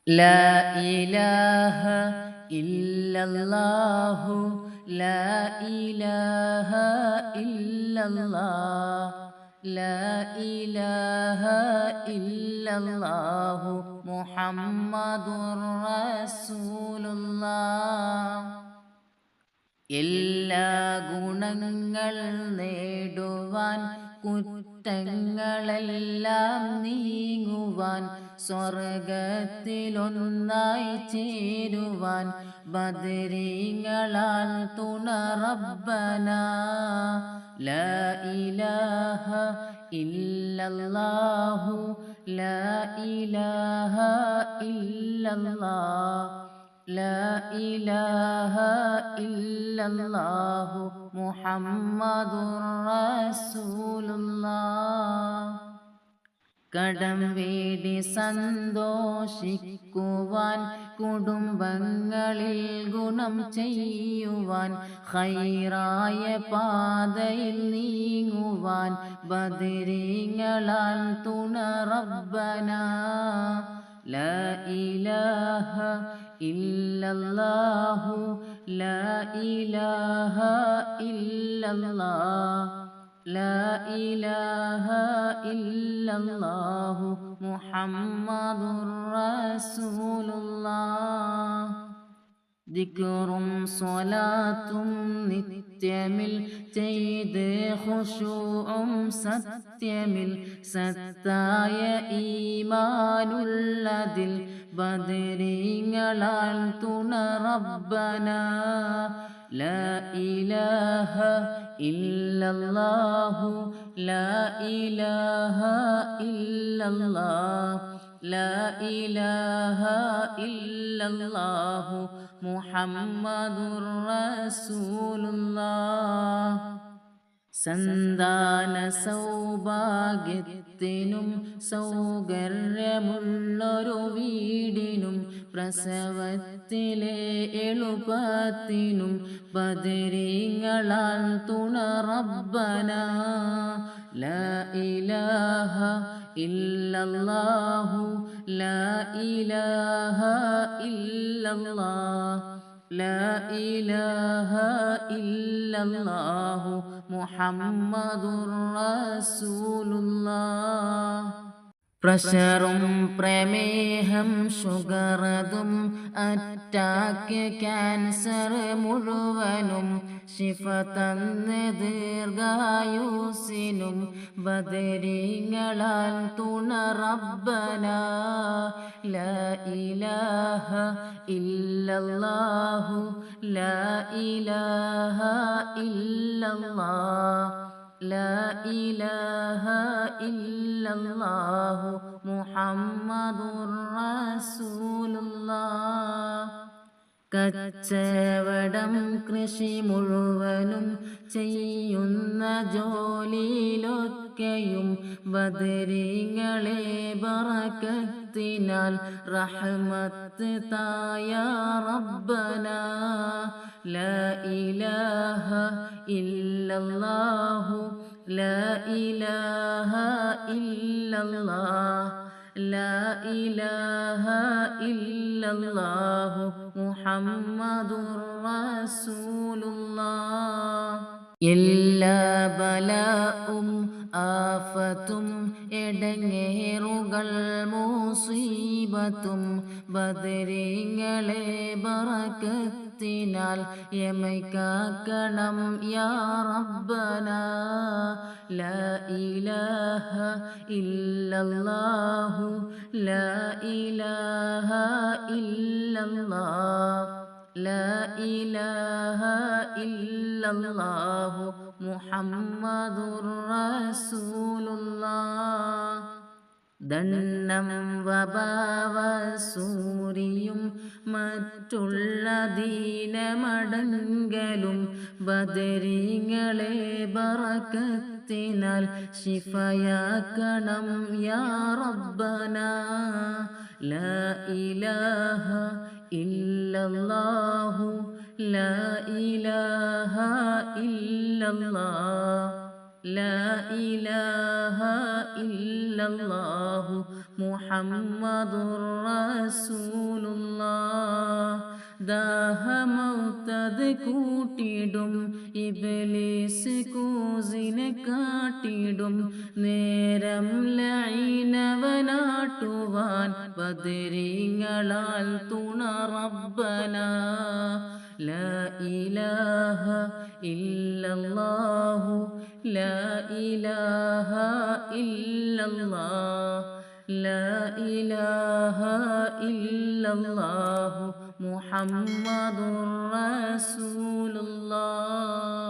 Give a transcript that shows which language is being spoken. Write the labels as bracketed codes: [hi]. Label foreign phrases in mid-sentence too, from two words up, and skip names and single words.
[ar] لا إله إلا الله لا إله إلا الله لا إله إلا الله محمد رسول الله [ml] എല്ലാ ഗുണങ്ങൾ നേടുവാൻ കുറ്റങ്ങളെല്ലാം നീങ്ങുവാൻ സ്വർഗത്തിലൊന്നായി ചേരുവാൻ ബദരീങ്ങളാൽ തുണ [ar] ربنا لا إله إلا الله لا إله إلا الله لا إله إلا الله محمد رسول الله [ml] കടം വീടി സന്തോഷിക്കുവാൻ കുടുംബങ്ങളിൽ ഗുണം ചെയ്യുവാൻ ഖൈറായ പാതയിൽ നീങ്ങുവാൻ ബദരീങ്ങളാൽ തുണ റബ്ബനാ [ar] لا إله إلا الله لا إله إلا الله لا إله إلا الله محمد [ml] رسول الله ദിക്റും സ്വലാത്തും നിത്യമിൽ ചെയ്ത് ഖുശൂഉം സത്യമിൽ സത്തായ ഈമാനുള്ളതിൽ ബദരീങ്ങളാൽ തുണ [ar] ربنا لا إله إلا الله لا إله إلا الله لا إله إلا الله محمد رسول الله സന്താന [ml] സൗഭാഗ്യത്തിനും സൗകര്യമുള്ളൊരു വീടിനും പ്രസവത്തിലെ എളുപ്പത്തിനും ബദരീങ്ങളാൽ തുണ [ar] ربنا لا إله ഇല്ലല്ലാഹു ലാ ഇലാഹ ഇല്ലല്ലാഹ് لا إله إلا الله محمد رسول الله [ml] പ്രഷറും പ്രമേഹം ഷുഗറതും [en] attack cancer [ml] മുഴുവനും ശിഫ തന്ന് ദീർഘായുസിനും ബദരീങ്ങളാൽ തുണ [ar] ربنا لا إله إلا الله لا إله إلا الله لا إله إلا الله محمد رسول الله [ml] കച്ചവടം കൃഷി മുഴുവനും ചെയ്യുന്ന ജോലിയിലൊക്കെയും ബദരീങ്ങളെ ബറക്കത്തിനാൽ റഹ്മത്ത് തായ [ar] ربنا لا إله إلا الله لا إله إلا الله لا إله إلا الله محمد رسول [ml] الله എല്ലാ ബലാഉം ആഫത്തും എടങ്ങേറുകൾ മുസീബത്തും ബദരീങ്ങളെ ബറക്കത്തിനാൽ യമൈക്കാക്കണം [ar] يا ربنا لا إله إلا الله لا إله إلا الله لا إله إلا الله محمد رسول الله ദണ്ണം [ml] വബാവസൂരിയും മറ്റുള്ള ദീനമടങ്കലും ബദരീങ്ങളെ ബറക്കത്തിനാൽ ശിഫയാക്കണം [ar] يا ربنا لا إله إلا الله لا إله إلا الله لا إله إلا الله محمد رسول الله [ml] ദാഹമൗത്തത് കൂട്ടിടും ഇബ്ലീസ് കൂസിനെ കാട്ടിടും നേരം ലഈനവനാട്ടുവാൻ ബദരീങ്ങളാൽ തുണ [ar] ربنا لا إله إلا الله لا إله إلا الله لا إله إلا الله محمد رسول الله